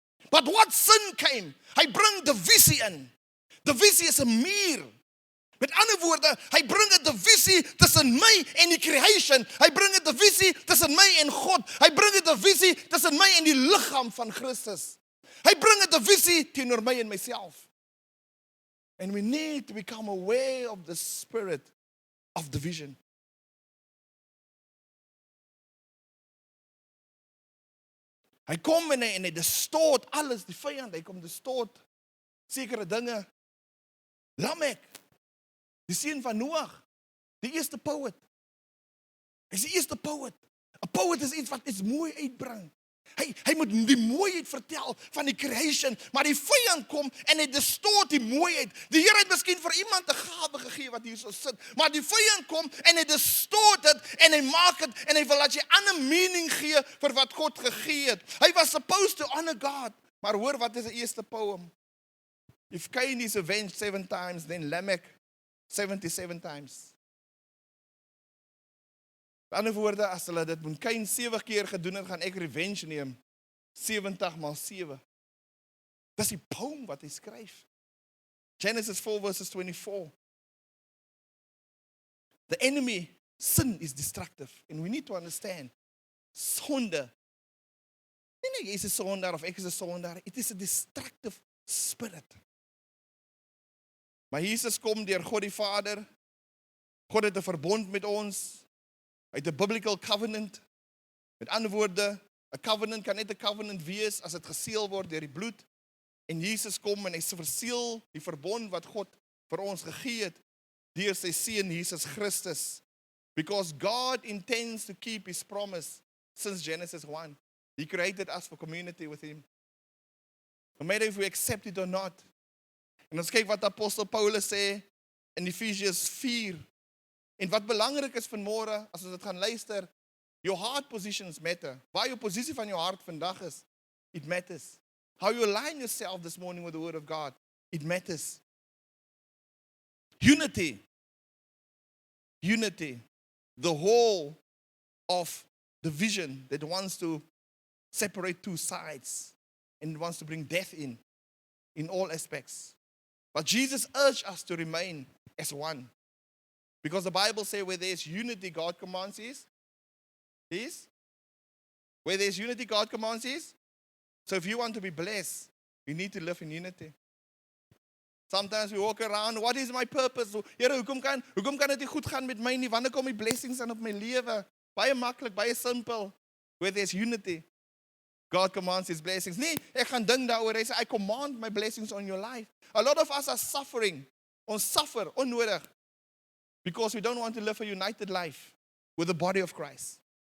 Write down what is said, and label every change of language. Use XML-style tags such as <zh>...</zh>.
<en>But what sin came?</en> <af>Hy bring divisie in. Divisie is 'n muur. Met ander woorde, hy bring 'n divisie tussen my en die creation. Hy bring 'n divisie tussen my en God. Hy bring 'n divisie tussen my en die liggaam van Christus. Hy bring 'n divisie teenoor my en myself.</af> <en>And we need to become aware of the spirit of division.</en> <af>Hy kom en hy distort alles, die vyand, hy kom distort sekere dinge. Lamek, die seun van Noag, die eerste poet. Hy is die eerste poet. 'n Poet is iets wat iets mooi uitbring. Hy moet die mooiheid vertel van die creation, maar die vyand kom en hy distort die mooiheid. Die Here het miskien vir iemand 'n gawe gegee wat hier so sit, maar die vyand kom en hy distort dit en hy maak dit en hy wil dat jy ander meaning gee vir wat God gegee het. Hy was</af> <en>supposed to honor God,</en> <af>maar hoor wat is die eerste poem?</af> <en>If Cain is avenged 7 times, then Lamech 77 times.</en> <af>Met ander woorde, as hulle dit met Cain 7 keer gedoen het, gaan ek revenge neem. 70 maal 7. Dis die poem wat hy skryf.</af> <en>Genesis 4 verses 24. The enemy, sin is destructive. And we need to understand, sonde.</en> <af>Nie jy is 'n sondaar of ek is 'n sondaar.</af> <en>It is a destructive spirit.</en> <af>Maar Jesus kom deur God die Vader. God het 'n verbond met ons. Hy het 'n biblical covenant. Met ander woorde, 'n covenant kan net 'n covenant wees as dit geseël word deur die bloed. En Jesus kom en hy verseël die verbond wat God vir ons gegee het deur sy seun Jesus Christus.</af> <en>Because God intends to keep his promise since Genesis 1. He created us for community with him. No matter if we accept it or not.</en> <af>En ons kyk wat apostel Paulus sê in Ephesians 4. En wat belangrik is vanmôre, as ons dit gaan luister,</af> <en>your heart positions matter.</en> <af>Waar jou posisie van jou hart vandag is,</af> <en>it matters. How you align yourself this morning with the word of God, it matters. Unity. Unity. The whole of the vision that wants to separate two sides and wants to bring death in all aspects. But Jesus urged us to remain as one. Because the Bible says where there is unity, God commands is. Where there is unity, God commands is. So if you want to be blessed, you need to live in unity. Sometimes we walk around, what is my purpose?</en> <af>Here, hoekom kan dit nie goed gaan met my nie? Wanneer kom die blessings aan op my lewe? Baie maklik, baie simpel.</af> <en>Where there's unity, God commands his blessings.</en> <af>Nee, ek gaan dink daaroor. Hy sê,</af> <en>I command my blessings on your life. A lot of us are suffering.</en> <af>Ons suffer onnodig.</af> <en>Because we don't want to live a united life with the body of Christ.</en>